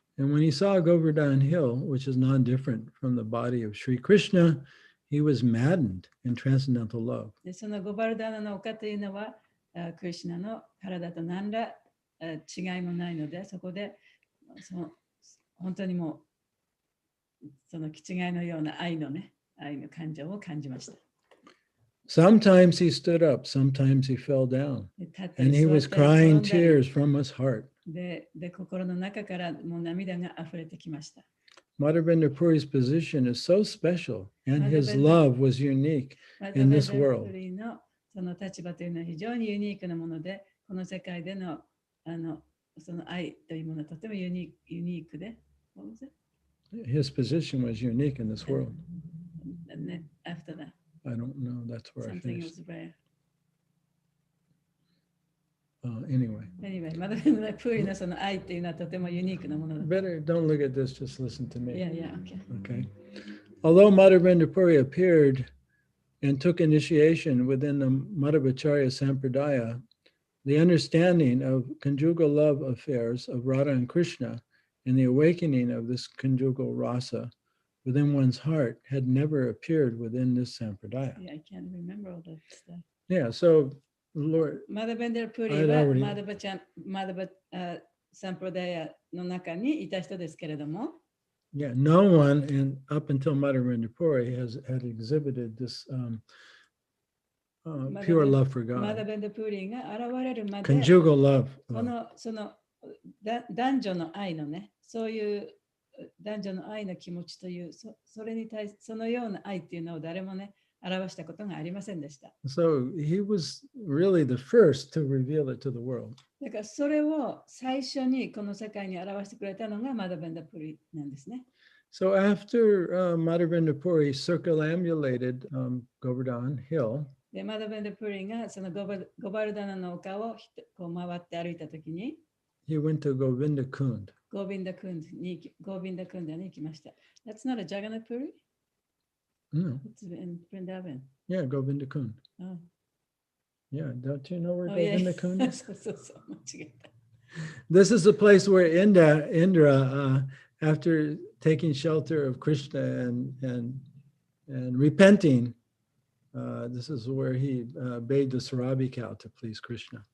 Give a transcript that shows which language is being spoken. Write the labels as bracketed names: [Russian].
[English] And when he saw Govardhan Hill, which is non-different from the body of Sri Krishna, he was maddened in transcendental love. [Japanese] でそのゴバルダナの丘というのはクリシュナの体と何ら違いもないので、そこで本当にもうその気違いのような愛の感情を感じました。 [English] Sometimes he stood up, sometimes he fell down, and he was crying tears from his heart. [Japanese] で心の中からもう涙が溢れてきました。 [English] Madhvendra Puri's position is so special, and his love was unique in this world. [Japanese] その立場というのは非常にユニークなもので、この世界でのその愛というものはとてもユニークで。 [English] His position was unique in this world. After that, I don't know. That's where I something finished. was rare. Anyway. [Japanese] Anyway, マドベンダプーリのその愛っていうのはとてもユニークなものだ。 [English] Better don't look at this, just listen to me. Yeah, okay. Okay. Although Madhvendra Puri appeared and took initiation within the Madhvacharya Sampradaya, the understanding of conjugal love affairs of Radha and Krishna and the awakening of this conjugal rasa within one's heart had never appeared within this Sampradaya. Yeah, I can't remember all that stuff. Yeah, so Lord, [Japanese] マドベンダプーリはマドバサンプラダヤの中にいた人ですけれども、 [English] yeah, no one up until Madhvendra Puri had exhibited this pure love for [Japanese] マ [English] God. [Japanese] ドベンダプーリが現れるまで、 [English] Conjugal love. [Japanese] その男女の愛のね、そういう男女の愛の気持ちという、それに対してそのような愛っていうのを誰もね、表したことがありませんでした。 [English] So he was really the first to reveal it to the world. [Japanese] だからそれを最初にこの世界に表してくれたのがマドベンダプリなんですね。 [English] So after Madhvendra Puri circumambulated Govardhan Hill, [Japanese] で、マドベンダプリがそのゴバルダナの丘をこう回って歩いたときに、 [English] he went to Govinda Kund. [Japanese] ゴビンダクンダに行きました。 [English] That's not a Jagannath Puri? No. It's in Vrindavan. Yeah, Govinda Kund. Oh. Yeah, don't you know where Oh, Govinda yeah. Kund is? [Japanese] そう間違えた。 [English] This is the place where Indra after taking shelter of Krishna and repenting, this is where he bathed the Sarabi cow to please Krishna.